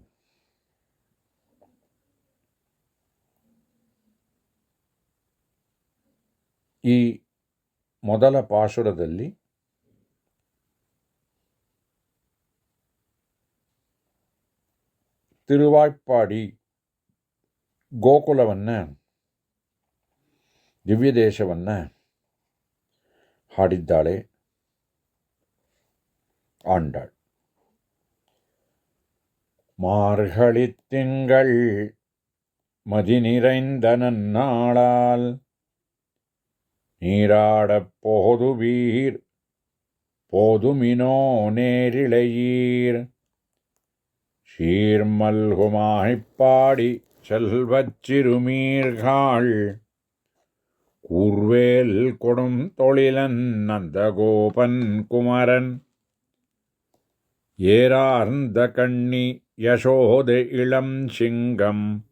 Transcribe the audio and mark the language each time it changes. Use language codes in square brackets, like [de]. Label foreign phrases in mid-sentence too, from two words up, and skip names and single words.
[kn] ಈ ಮೊದಲ ಪಾಶುರದಲ್ಲಿ ತಿರುವಾಯ್ಪಾಡಿ ಗೋಕುಲವನ್ನು, ದಿವ್ಯ ದೇಶವನ್ನು ಹಾಡಿದ್ದಾಳೆ ஆண்டாள். [ta] மார்கழி திங்கள் மதி நிறைந்த நன்னாளால் நீராடப் போதுவீர் போதுமினோ நேரிழையீர் சீர்மல்குமாய்ப்பாடி செல்வச் சிறுமீர்காள் கூர்வேல் கொடும் தொழிலன் நந்தகோபன் குமரன் ஏரார்ந்த கண்ணி யசோதை இளம் சிங்கம்